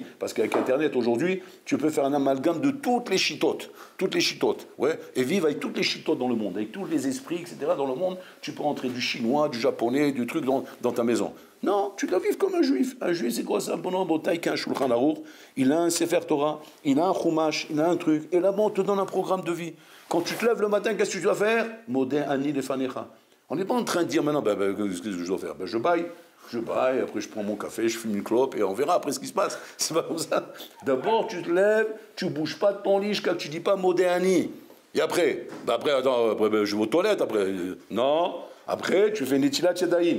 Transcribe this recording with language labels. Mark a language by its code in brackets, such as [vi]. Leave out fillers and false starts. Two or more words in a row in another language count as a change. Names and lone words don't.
[fr] Parce qu'avec Internet aujourd'hui, tu peux faire un amalgame de toutes les chitotes, ouais, et vivre avec toutes les chitotes dans le monde, avec tous les esprits, etc. Dans le monde, tu peux rentrer du chinois, du japonais, du truc dans ta maison. Non, tu dois vivre comme un juif. Un juif, c'est quoi ça? Un bonhomme au taille qu'un Shulchan Aruch, il a un [he] ספר תורה, [fr] il a un Chumash, il a un truc, et là-bas on te donne un programme de vie. Quand tu te lèves le matin, qu'est-ce que tu dois faire? [he] מודה אני לפניך. [fr] On n'est pas en train de dire maintenant, qu'est-ce que je dois faire? Je baille, après je prends mon café, je fume une clope, et on verra après ce qui se passe. C'est pas comme ça. D'abord, tu te lèves, tu bouges pas de ton lit jusqu'à que tu dis pas [he] מודה אני. [fr] Et après, je vais aux toilettes, après. Non, après, tu fais [he] נטילת ידיים.